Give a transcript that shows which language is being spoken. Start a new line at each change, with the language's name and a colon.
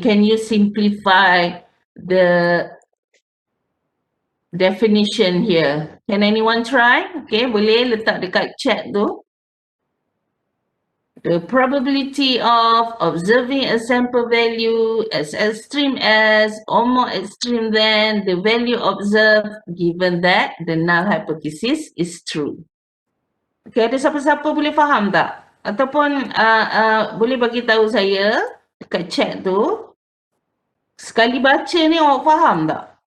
English: Can you simplify the definition here? Can anyone try?
Malay: Okay, boleh letak dekat chat tu.
English: The probability of observing a sample value as extreme as or more extreme than the value observed given that the null hypothesis is true.
Malay: Okay, ada siapa-siapa boleh faham tak? Ataupun boleh bagi tahu saya dekat chat tu, sekali baca ni awak faham tak?